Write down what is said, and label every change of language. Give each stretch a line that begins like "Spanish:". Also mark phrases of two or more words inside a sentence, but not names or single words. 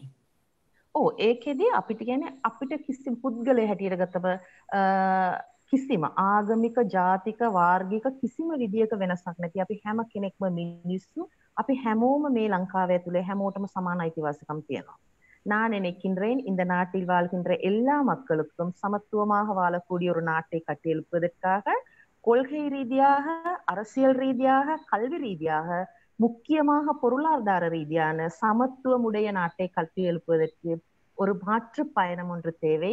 Sinhala: ඔව් ඒකෙදී අපිට කියන්නේ අපිට කිසිම පුද්ගලයෙ හැටියට ගත්තම කිසිම ආගමික ජාතික වාර්ගික කිසිම විදියක වෙනසක් නැති අපි හැම කෙනෙක්ම මිනිස්සු අපි හැමෝම මේ ලංකාව ඇතුලේ හැමෝටම සමාන අයිතිවාසිකම් තියෙනවා.
Tamil: நான் நினைக்கின்றேன் இந்த நாட்டில் வாழ்கின்ற எல்லா மக்களுக்கும் சமத்துவமாக வாழக்கூடிய ஒரு நாட்டை கட்டியெழுப்பதற்காக கொள்கை ரீதியாக அரசியல் ரீதியாக கல்வி ரீதியாக முக்கியமாக பொருளாதார ரீதியான சமத்துவமுடைய நாட்டை கட்டியெழுப்பதற்கு ஒரு மாற்று பயணம் ஒன்று தேவை.